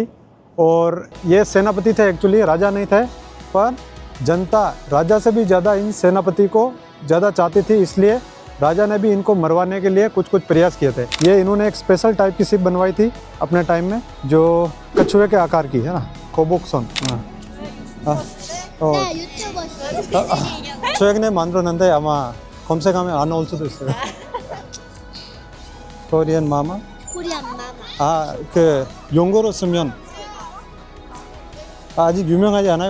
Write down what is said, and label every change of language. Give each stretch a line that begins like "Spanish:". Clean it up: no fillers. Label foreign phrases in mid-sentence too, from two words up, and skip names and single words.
Hindi: और ये सेनापति थे एक्चुअली, राजा नहीं थे, पर जनता राजा से भी ज़्यादा इन सेनापति को ज़्यादा चाहती थी, इसलिए राजा ने भी इनको मरवाने के लिए कुछ कुछ प्रयास किए थे। ये इन्होंने एक स्पेशल टाइप की शिप बनवाई थी अपने टाइम में, जो कछुए के आकार की है ना, कोबोक्सन।
Korean: 네, 유튜버 최근에 만들었는데 아마 검색하면 안 나올 수도 있어요. 코리안 마마? 코리안 마마. 아, 그 용어로 쓰면 아직 유명하지 않아요?